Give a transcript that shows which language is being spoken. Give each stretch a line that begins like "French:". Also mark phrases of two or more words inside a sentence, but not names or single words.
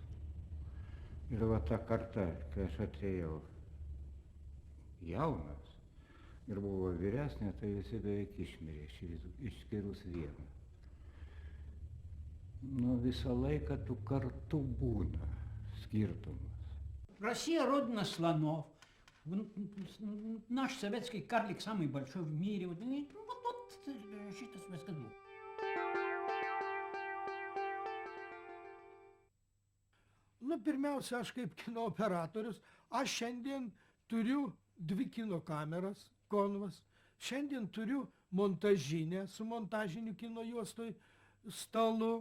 Lithuanian: Ir va ta karta, kai aš atėjau jaunas ir buvo vyresnė, tai visi beveik išmirė, išskyrus vieną. Visą laiką tų kartų būna skirtumas.
Russian: Россия родина слонов. Наш советский карлик самый большой в мире.
Lithuanian: Вот šitas viskas buvo. Pirmiausia, aš kaip kino operatorius, aš šiandien turiu 2 kino kameras, konvas. Šiandien turiu montažinę su montažiniu kino juostoj stalu.